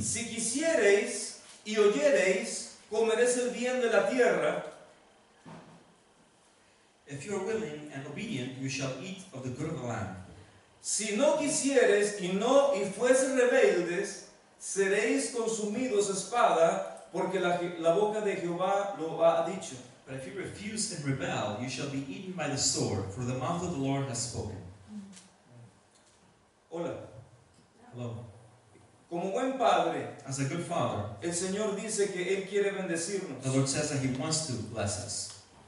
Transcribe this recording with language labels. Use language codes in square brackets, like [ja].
[es] Si quisiereis y oyereis, comeréis el bien de la tierra. [en] If you are willing and obedient, you shall eat of the good of the land. [es] Si no quisiereis y fueseis rebeldes, seréis consumidos a espada, porque la boca de Jehová lo ha dicho. [en] But if you refuse and rebel, you shall be eaten by the sword, for the mouth of the Lord has spoken. [es] Hola. [en] Hello. [es] Como buen padre, [en] As a good father, [es] el Señor dice que Él quiere bendecirnos. [en] the Lord says that He wants to bless us.